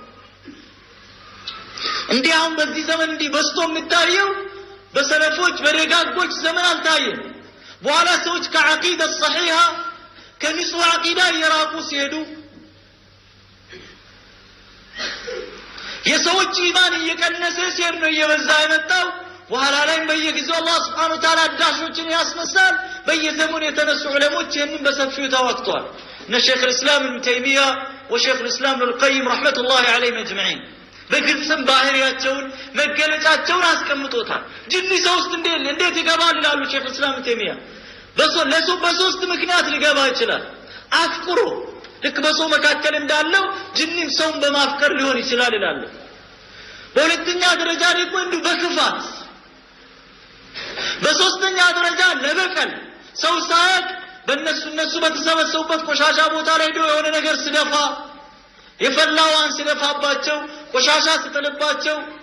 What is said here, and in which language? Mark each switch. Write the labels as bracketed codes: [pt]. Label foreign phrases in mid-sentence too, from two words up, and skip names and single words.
[am] እንዲያውም በዚህ ዘመን እንዲህ በስቶ የሚታየው በሰለፎች በደጋጎች ዘመን አልታየም በኋላ ሰዎች ከዓቂዳ ሰሒሃ ከንጹህ ዓቂዳ የራቁ ሲሄዱ የሰዎች ኢማን እየቀነሰ ሲሄድ ነው እየበዛ የመጣው በኋላ ላይ በየጊዜው አላህ [ar] سبحانه وتعالى [am] አዳሾችን ያስነሳል በየዘመኑ የተነሱ ዑለሞች ይህንን በሰፊው ተዋክተዋል እነ ሼኽ [ar] الاسلام ابن تيميه وشيخ الاسلام ابن القيم رحمه الله عليهم اجمعين [am] በግልጽም ባህሪያቸውን መገለጫቸውን አስቀምጦታል ጂኒ ሰው ውስጥ እንዴት ይገባል ይላሉ ሼኽ [ar] الاسلام ابن تيميه [am] በሶስት ምክንያት ሊገባ ይችላል አፍቅሮ ልክ በሰው መካከል እንዳለው ጂኒም ሰውን በማፍቀር ሊሆን ይችላል ይላሉ በሁለተኛ ደረጃ ደግሞ እንዱ በክፋት በሶስተኛ ደረጃ ለበቀል ሰው ሳይቅ በእነሱ በተሰበሰቡበት ቆሻሻ ቦታ ላይ የሆነ ነገር ሲደፋ የፈላዋን ሲደፋባቸው ቆሻሻ ሲጥልባቸው